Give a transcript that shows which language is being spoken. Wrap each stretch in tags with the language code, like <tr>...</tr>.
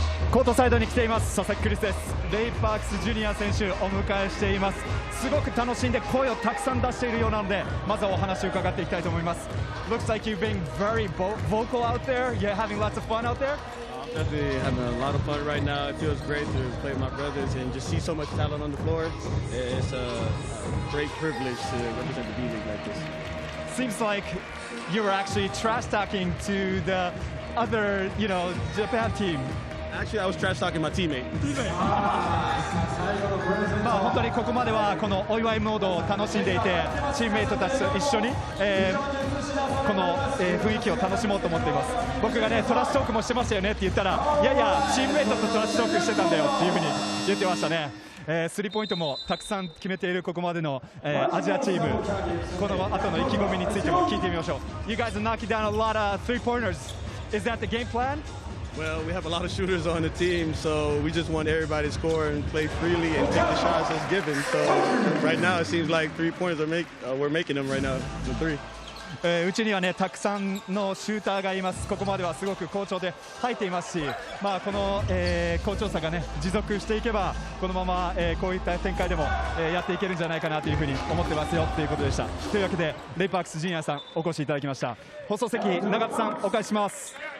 <ja>コートサイドに来ています。佐々木クリスです。レイ・パークスジュニア選手お迎えしています。すごく楽しんで声をたくさん出しているようなので、まずはお話を伺っていきたいと思います。</ja> <en>Looks like you've been very vocal out there. You're having lots of fun out there. Definitely having a lot of fun right now. It feels great to play with my brothers and just see so much talent on the floor. It's a great privilege to represent the B-League like this. Seems like you were actually trash talking to the other, Japan team. Actually, I was trash talking my teammate.</en> <ja>まあ本当にここまではこのお祝いモードを楽しんでいて、チームメイトたちと一緒に、この、雰囲気を楽しもうと思っています。僕がねトラッシュトークもしてましたよねって言ったら、いやいやチームメイトとトラッシュトークしてたんだよっていうふうに言ってましたね。スリーポイントもたくさん決めているここまでの、アジアチーム、この後の意気込みについても聞いてみましょう。</ja> <en>You guys are knocking down a lot of three-pointers. Is that the game plan? Well, we have a lot of shooters on the team, so we just want everybody to score and play freely and take the shots as given. So right now it seems like 3-pointers we're making them right now, the 3.</en> <ja>うちにはねたくさんのシューターがいます。ここまではすごく好調で入っていますし、この、好調さがね持続していけばこのまま、こういった展開でも、やっていけるんじゃないかなというふうに思ってますよということでした。というわけでレイパークスジュニアさんお越しいただきました。放送席永田さんお返しします。</ja>